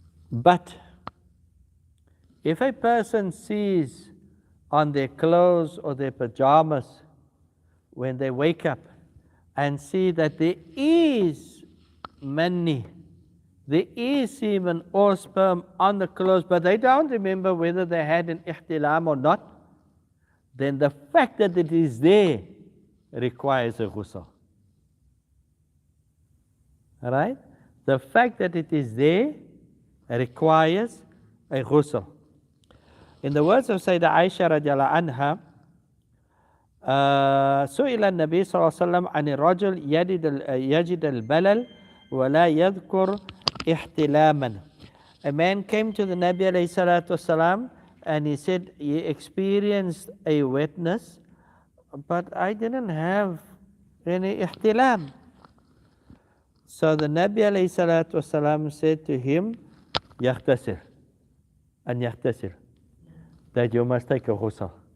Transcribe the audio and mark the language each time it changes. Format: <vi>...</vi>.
<en>But if a person sees on their clothes or their pajamas when they wake up and see that there is mani, there is semen or sperm on the clothes, but they don't remember whether they had an ihtilam or not, then the fact that it is there requires a ghusl. Alright? The fact that it is there requires a ghusl. In the words of Sayyidah Aisha radiallahu anha,</en> <ar>سئل النبي صلى الله عليه وسلم عن الرجل يجد البلل ولا يذكر احتلاما.</ar> <en>A man came to the Nabi alayhi salatu wasalam and he said he experienced a wetness, but I didn't have any ihtilam. So the Nabi alayhi salatu wasalam said to him,</en> <ar>يغتسل</ar> <en>and يغتسل, that you must take a ghusl.</en>